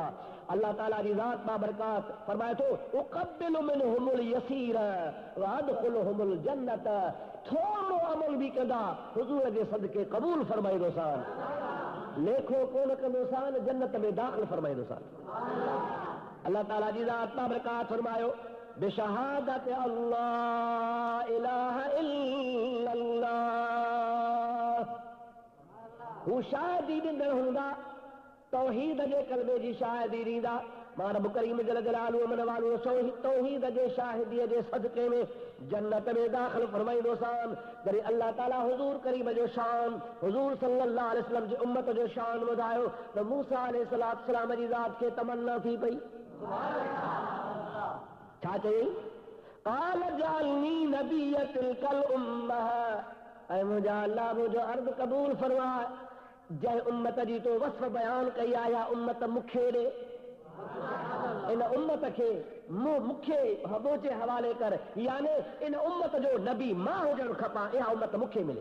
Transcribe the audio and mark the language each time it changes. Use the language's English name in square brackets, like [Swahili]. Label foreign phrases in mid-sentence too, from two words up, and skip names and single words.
[Sindhi] अल्लाह ताला जी ज़ात बाबरकात फरमाए थो [Arabic] أقبل منهم اليسير وأدخلهم الجنة, [Sindhi] थोरो अमल बि कंदा हुज़ूर जे सदके क़बूल फरमाईंदोसान, लेखो कोन कंदोसान, जन्नत में दाख़िल फरमाईंदोसान। अल्लाह ताला जी ज़ात बाबरकात फरमायो [Arabic] بشهادة الله إله إلا الله, [Sindhi] हू शाहिदी ॾींदड़ हूंदा, तौहीद जे कलमे जी शाहिदी ॾींदा। मां रब करीम [Arabic] جل جلاله وعم نواله [Sindhi] तौहीद जे शाहिदीअ जे सदके में जन्नत में दाख़िल फरमाईंदोसान। जॾहिं अल्लाह ताला हुज़ूर करीम जो शान, हुज़ूर [Arabic] صلى الله عليه وسلم [Sindhi] जी उम्मत जो शान ॿुधायो त मूसा अलैहिस्सलाम जी ज़ात खे तमन्ना थी पई, छा चई? [Arabic] قال اجعلني نبي تلك الأمة, [Sindhi] ऐ मुंहिंजा अल्लाह मुंहिंजो अर्ज़ क़बूल फरमाए, जंहिं उम्मत जी तो वस्फ़ बयान कई आहे उम्मत मूंखे ॾे, इन उम्मत खे मूंखे मुंहिंजे हवाले कर, यानी इन उम्मत जो नबी मां हुजणु खपां, इहा उम्मत मूंखे मिले।